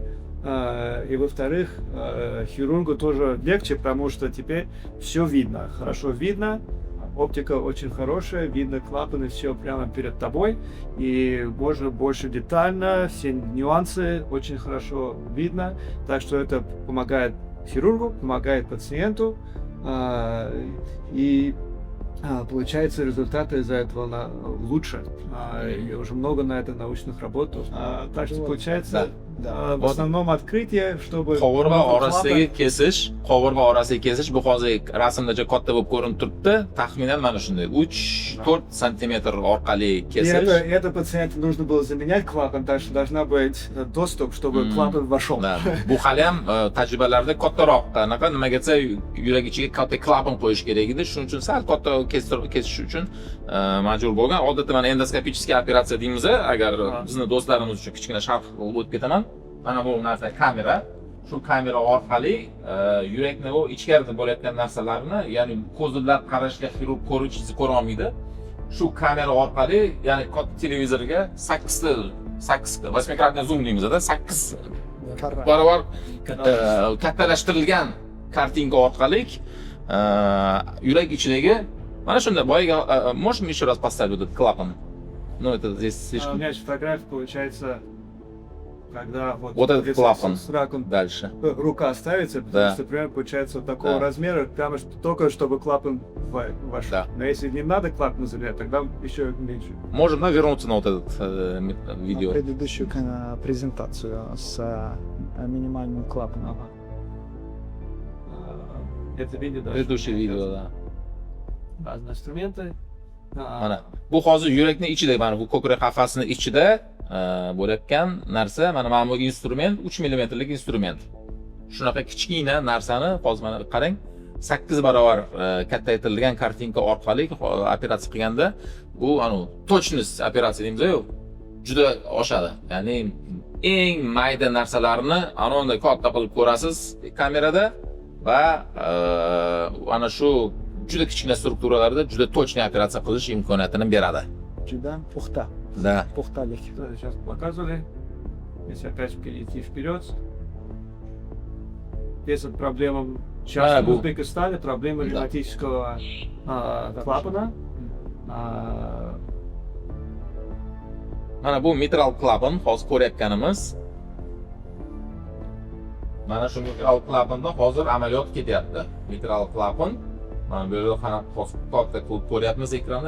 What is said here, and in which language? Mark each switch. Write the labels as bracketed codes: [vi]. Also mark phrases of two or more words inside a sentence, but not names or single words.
[ru] И во-вторых, хирургу тоже легче, потому что теперь все видно, хорошо видно, оптика очень хорошая, видно клапаны, все прямо перед тобой, и можно больше детально, все нюансы очень хорошо видно, так что это помогает хирургу, помогает пациенту, и получается результаты из-за этого лучше. Я уже много на это научных работал. Так что получается в основном открытие, чтобы [uz] qovurg'a orasidagi kesish bu hozir rasmda katta bo'lib ko'rinib turibdi. Taxminan mana shunday 3-4 santimetr orqali kesish. [ru] Это пациенту нужно было заменять клапан, так что должна быть доступ, чтобы клапан вошел. [uz] Bu hali ham tajribalarda kattaroq, anaqa nimagacha yurak ichiga katta klapan qo'yish kerak edi. Shuning uchun sal katta kesish uchun majbur bo'lgan. Odatda mana endoskopichskiy operatsiya deymiz, agar bizni do'stlarimiz uchun kichkina sharh o'tib ketaman. Mana bu narsa kamera. Shu kamera orqali yurakni va ichkarida bo'layotgan narsalarni, ya'ni ko'zlab qarashga xirurg ko'ra olmaydi. Shu kamera orqali, ya'ni katta televizorga 8-kratni zoom deymiz-da, 8 barobar kattalashtirilgan kartinka orqali yurak ichidagi mana shunday boyaga, [ru] можем еще раз поставить этот клапан? Ну это здесь слишком. У меня есть фотография, получается, когда вот этот клапан с раком дальше рука ставится, потому что прям получается вот такого размера, прямо только чтобы клапан вошел. Да. Но если не надо клапан заменять, тогда еще меньше. Можем вернуться на вот этот видео. Предыдущую презентацию с минимальным клапаном. Это видео, да. Предыдущее видео, да. Разные инструменты. [uz] Mana bu hozir yurakning ichida, mana bu ko'krak qafasining ichida bo'layotgan narsa, mana bu instrument 3 mmlik instrument. Shunaqa kichkina narsani hozir mana qarang, 8 barobar kattaytirilgan kartinka orqali operatsiya qilganda bu точность operatsiya deymiz-ku, juda oshadi. Ya'ni eng mayda narsalarni anonda katta qilib ko'rasiz kamerada va ana shu juda kichkina strukturalarda juda точный operatsiya qilish imkoniyatini beradi. Juda puxta. [ru] Да. [uz] Puxtalik. [ru] Сейчас показывали. Если опять перейти вперед. Без проблем сейчас в Узбекистане проблема ревматического клапана. [uz] Mana bu mitral klapan, hozir ko'rayotganimiz. Mana shu mitral klapanda hozir amaliyot ketyapti. Mitral klapan Mana bu yerda qanaqa katta qilib ko'ryapmiz ekranda.